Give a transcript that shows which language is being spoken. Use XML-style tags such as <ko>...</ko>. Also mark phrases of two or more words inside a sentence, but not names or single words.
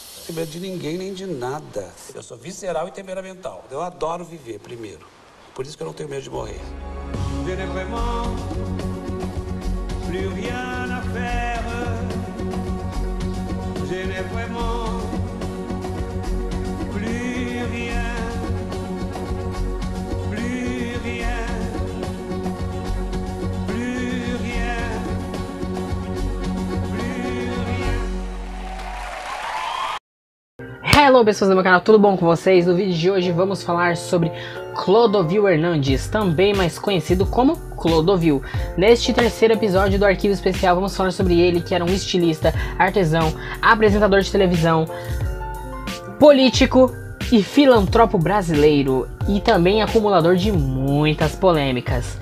<pt>tenho medo de ninguém nem de nada. Eu sou visceral e temperamental. Eu adoro viver primeiro. Por isso que eu não tenho medo de morrer.</pt> <fr>Je n'ai vraiment plus rien à faire. Je n'ai vraiment plus rien. Plus rien. Plus rien. Plus rien.</fr> <pt>Hello pessoas do meu canal, tudo bom com vocês? No vídeo de hoje vamos falar sobre Clodovil Hernandes, também mais conhecido como Clodovil. Neste terceiro episódio do Arquivo Especial vamos falar sobre ele, que era um estilista, artesão, apresentador de televisão, político e filantropo brasileiro, e também acumulador de muitas polêmicas.</pt>